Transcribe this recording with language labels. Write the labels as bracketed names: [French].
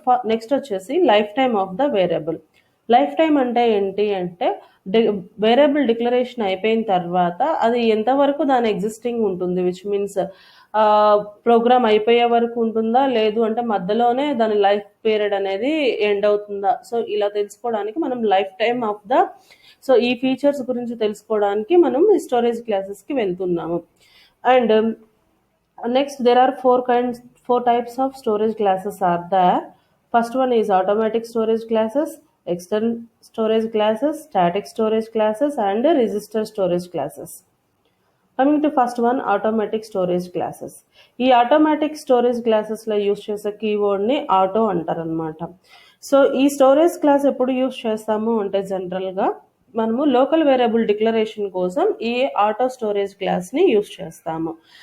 [Telugu] Next వచ్చేసి life time of the variable. Life time అంటే ఏంటి అంటే వేరియబుల్ డిక్లరేషన్ అయిపోయిన తర్వాత అది ఎంతవరకు దాని ఎగ్జిస్టింగ్ ఉంటుంది, విచ్ మీన్స్ ప్రోగ్రామ్ అయిపోయే వరకు ఉంటుందా, లేదు అంటే మధ్యలోనే దాని లైఫ్ పీరియడ్ అనేది ఎండ్ అవుతుందా. సో ఇలా తెలుసుకోవడానికి మనం life time of the so ఈ ఫీచర్స్ గురించి తెలుసుకోవడానికి మనం స్టోరేజ్ క్లాసెస్కి వెళ్తున్నాము. [English] And next there are four types of storage classes are there. First one is automatic storage classes, external storage classes, static storage classes, and register storage classes. Coming to first one, automatic storage classes. [Telugu] ఈ automatic storage క్లాసెస్లో use చేసే కీవర్డ్ని auto అంటారు అనమాట. So ఈ storage class ఎప్పుడు use చేస్తాము అంటే జనరల్గా మనము లోకల్ వేరియబుల్ డిక్లరేషన్ కోసం ఈ ఆటో స్టోరేజ్ క్లాస్ని యూస్ చేస్తాము.